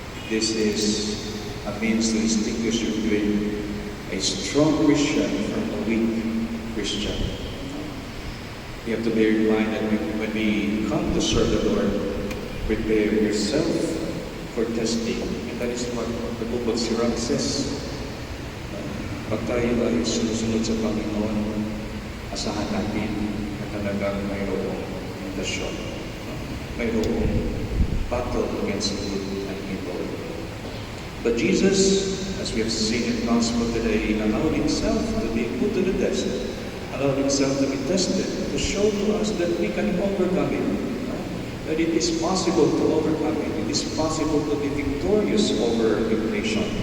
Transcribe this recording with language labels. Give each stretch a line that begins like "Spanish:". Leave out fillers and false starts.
English: This is a means to distinguish between a strong Christian from a weak Christian. You have to bear in mind that when we come to serve the Lord, prepare yourself for testing. And that is what the book of Sirach says.
Filipino: Pag tayo ay sumusunod sa Panginoon, asahan natin na talagang mayroong intasyon. Mayroong
English: battle against good and evil. But Jesus, as we have seen in the Gospel today, allowed Himself to be put to the test, allowed Himself to be tested, to show to us that we can overcome it, that it is possible to overcome it, it is possible to be victorious over temptation.